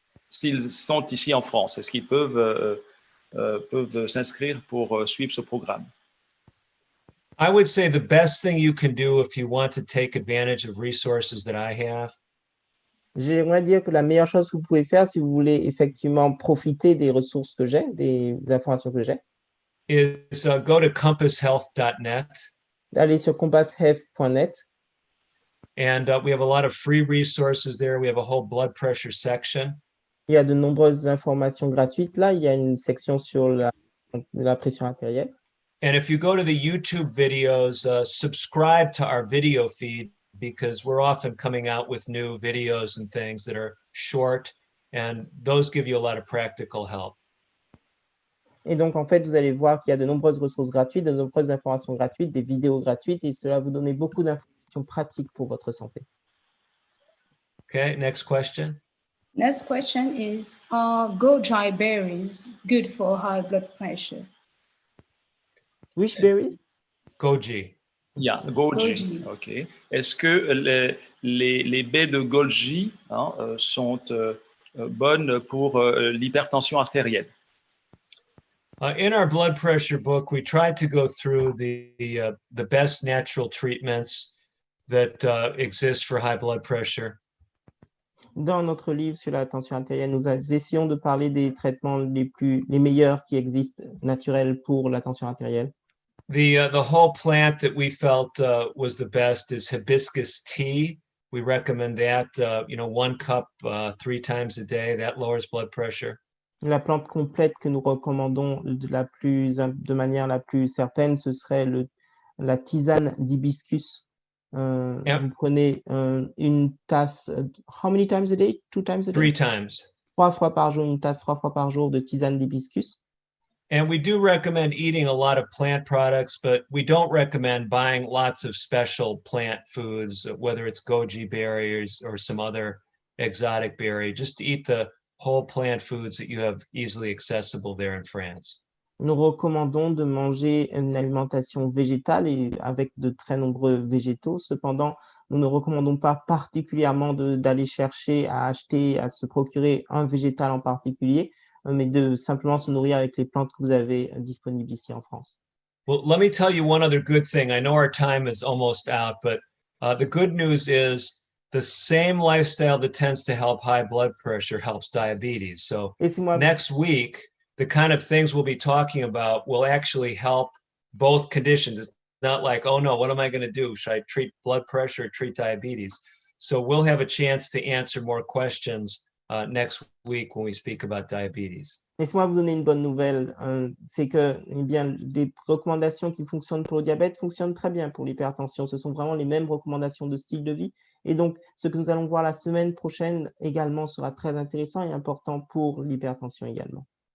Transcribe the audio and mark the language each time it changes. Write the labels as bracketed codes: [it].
[fr] S'ils sont ici en France, est-ce qu'ils peuvent s'inscrire pour suivre ce programme? [en] I would say the best thing you can do if you want to take advantage of resources that I have [fr] J'aimerais dire que la meilleure chose que vous pouvez faire si vous voulez effectivement profiter des ressources que j'ai, des informations que j'ai, [en] is go to compasshealth.net. [fr] d'aller sur compasshealth.net. [en] And we have a lot of free resources there. We have a whole blood pressure section. [fr] Il y a de nombreuses informations gratuites là. Il y a une section sur la pression artérielle. [en] And if you go to the YouTube videos, subscribe to our video feed because we're often coming out with new videos and things that are short, and those give you a lot of practical help. [fr] Et donc, en fait, vous allez voir qu'il y a de nombreuses ressources gratuites, de nombreuses informations gratuites, des vidéos gratuites, et cela va vous donner beaucoup d'informations pratiques pour votre santé. [en] Okay, next question. Next question is, are goji berries good for high blood pressure? Which berries? Goji. Yeah, goji. OK. [fr] Est-ce que les baies de goji sont bonnes pour l'hypertension artérielle? [en] In our blood pressure book, we tried to go through the best natural treatments that exist for high blood pressure. [fr] Dans notre livre sur la tension artérielle, nous essayons de parler des traitements les meilleurs qui existent naturels pour la tension artérielle. [en] The whole plant that we felt was the best is hibiscus tea. We recommend that, 1 cup 3 times a day. That lowers blood pressure. [fr] La plante complète que nous recommandons de manière la plus certaine, ce serait la tisane d'hibiscus. Vous prenez une tasse, [en] how many times a day? 2 times a day? 3 times. [fr] 3 fois par jour, une tasse 3 fois par jour de tisane d'hibiscus. [en] And we do recommend eating a lot of plant products, but we don't recommend buying lots of special plant foods, whether it's goji berries or some other exotic berry. Just eat the whole plant foods that you have easily accessible there in France. [fr] Nous recommandons de manger une alimentation végétale et avec de très nombreux végétaux. Cependant, nous ne recommandons pas particulièrement d'aller chercher à acheter, à se procurer un végétal en particulier, mais de simplement se nourrir avec les plantes que vous avez disponibles ici en France. [en] Well, let me tell you one other good thing. I know our time is almost out, but the good news is the same lifestyle that tends to help high blood pressure helps diabetes. So next week, the kind of things we'll be talking about will actually help both conditions. It's not like, oh no, what am I going to do? Should I treat blood pressure or treat diabetes? So we'll have a chance to answer more questions next week when we speak about diabetes. [fr] Laissez-moi vous donner une bonne nouvelle, c'est que eh bien, les recommandations qui fonctionnent pour le diabète fonctionnent très bien pour l'hypertension. Ce sont vraiment les mêmes recommandations de style de vie. Et donc, ce que nous allons voir la semaine prochaine également sera très intéressant et important pour l'hypertension également.